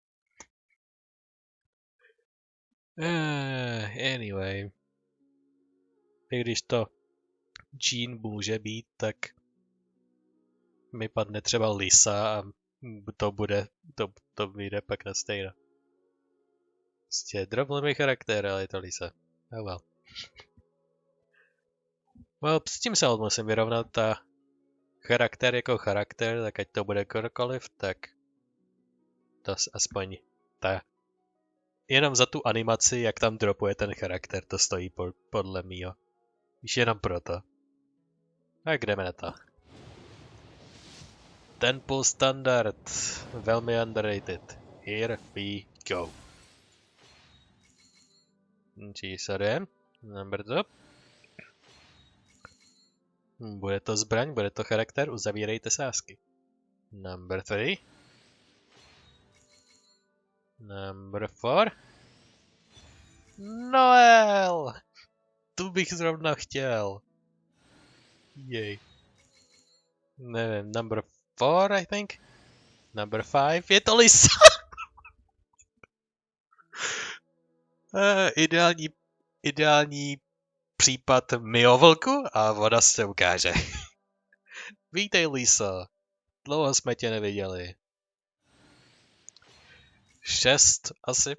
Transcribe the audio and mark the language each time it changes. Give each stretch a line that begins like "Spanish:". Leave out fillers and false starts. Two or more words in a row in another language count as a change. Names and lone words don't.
English: Anyway.
Czech: I když to Jean může být, tak mi padne třeba Lisa a to vyjde pak na stejno. Prostě drobný charakter, ale je to Lisa.
English: Oh well. Well,
Czech: s tím se musím vyrovnat a charakter jako charakter, tak ať to bude kdokoliv, tak to aspoň jenom za tu animaci, jak tam dropuje ten charakter, to stojí podle mýho. Víš, jenom proto. Tak jdeme na to. Temple Standard. Velmi underrated.
English: Here we go. Čísade.
Czech: Brzo. Bude to zbraň, bude to charakter, uzavírejte sázky.
English: Number 3. Number 4.
Czech: Noel! Tu bych zrovna chtěl. Jej. Nevím,
English: number 4, I think? Number 5,
Czech: je to Lisa! Ideální případ myovlku a voda se ukáže. Vítej, Lisa. Dlouho jsme tě neviděli. 6 asi.